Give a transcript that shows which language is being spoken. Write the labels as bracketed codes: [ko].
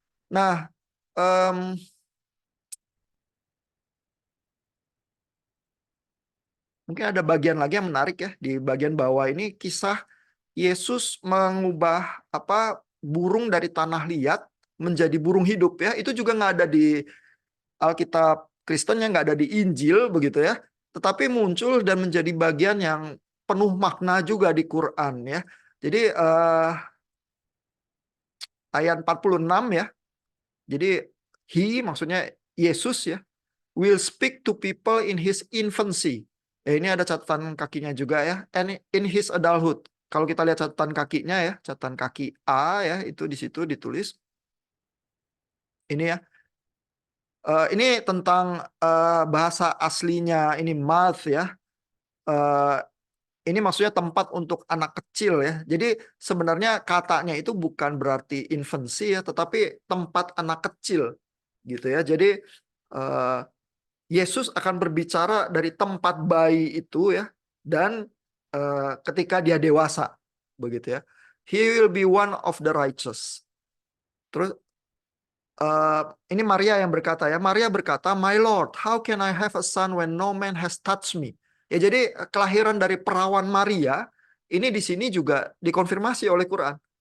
[id] Nah, mungkin ada bagian lagi yang menarik ya di bagian bawah ini, kisah Yesus mengubah burung dari tanah liat menjadi burung hidup ya. Itu juga nggak ada di Alkitab Kristen, yang nggak ada di Injil begitu ya. Tetapi muncul dan menjadi bagian yang penuh makna juga di Quran ya. Jadi ayat 46 ya. Jadi maksudnya Yesus ya, [en] will speak to people in his infancy. [id] Ya, ini ada catatan kakinya juga ya. [en] And in his adulthood. [id] Kalau kita lihat catatan kakinya ya, catatan kaki A ya, itu di situ ditulis. Ini ya. Ini tentang bahasa aslinya, ini math ya. Ini maksudnya tempat untuk anak kecil ya. Jadi sebenarnya katanya itu bukan berarti infancy ya, tetapi tempat anak kecil gitu ya. Jadi Yesus akan berbicara dari tempat bayi itu ya, dan ketika dia dewasa begitu ya. [en] He will be one of the righteous. [id] Terus ini Maria yang berkata ya. Maria berkata, [en] "My Lord, how can I have a son when no man has touched me?" [id] Ya, jadi kelahiran dari perawan Maria ini di sini juga dikonfirmasi oleh Quran.